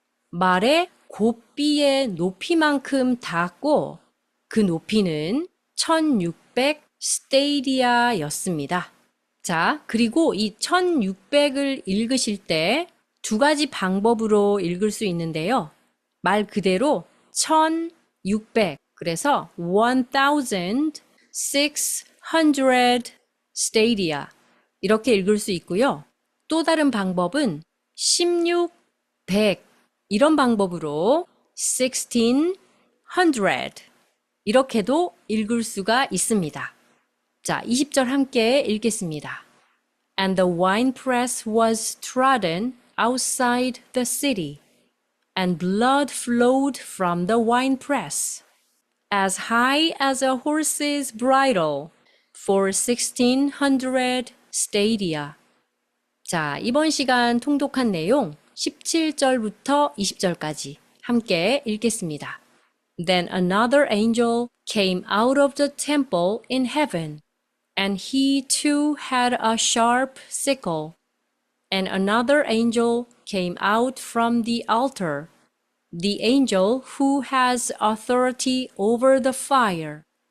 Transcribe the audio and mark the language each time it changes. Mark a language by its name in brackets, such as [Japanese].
[Korean] 말의 고삐의 높이만큼 닿았고 그 높이는 1600 스테디아였습니다. 자, 그리고 이 1600을 읽으실 때 두 가지 방법으로 읽을 수 있는데요. 말 그대로 1600, 그래서 1600 stadia 이렇게 읽을 수 있고요. 또 다른 방법은 16, 100 이런 방법으로 1600 이렇게도 읽을 수가 있습니다. 자, 20절 함께 읽겠습니다. [English] And the winepress was trodden outside the city, and blood flowed from the winepress, as high as a horse's bridle, for 1600 stadia. [Korean] 자, 이번 시간 통독한 내용 17절부터 20절까지 함께 읽겠습니다. [English] Then another angel came out of the temple in heaven, and he too had a sharp sickle. And another angel came out from the altar, the angel who has authority over the fire.